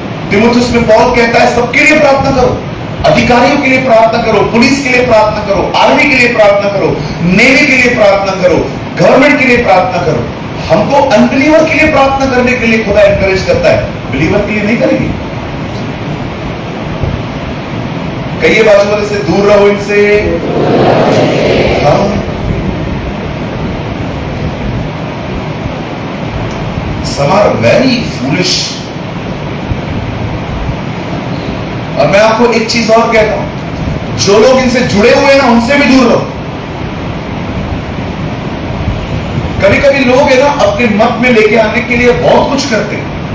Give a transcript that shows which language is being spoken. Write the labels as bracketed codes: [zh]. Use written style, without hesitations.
[hi] तीमुथियुस में पौल कहता है सबके लिए प्रार्थना करो, अधिकारियों के लिए प्रार्थना करो, पुलिस के लिए प्रार्थना करो, आर्मी के लिए प्रार्थना करो, नेवी के लिए प्रार्थना करो, गवर्नमेंट के लिए प्रार्थना करो। हमको अनबिलीवर के लिए प्रार्थना करने के लिए खुदा एनकरेज करता है, बिलीवर के लिए नहीं करेंगे। कहिए बाजू वाले से, दूर रहो इनसे। हाँ, [en] some are very foolish। [hi] और मैं आपको एक चीज और कहता हूं, जो लोग इनसे जुड़े हुए हैं ना, उनसे भी दूर रहो। कभी कभी लोग है ना अपने मत में लेके आने के लिए बहुत कुछ करते हैं।